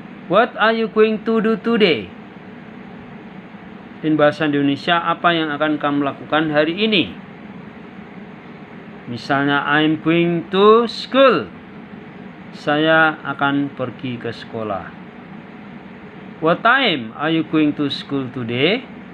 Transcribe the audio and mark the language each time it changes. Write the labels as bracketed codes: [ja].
[en] What are you going to do today? [id] In bahasa Indonesia, apa yang akan kamu lakukan hari ini? [en] Misalnya, I'm going to school. [id] Saya akan pergi ke sekolah. [en] What time are you going to school today?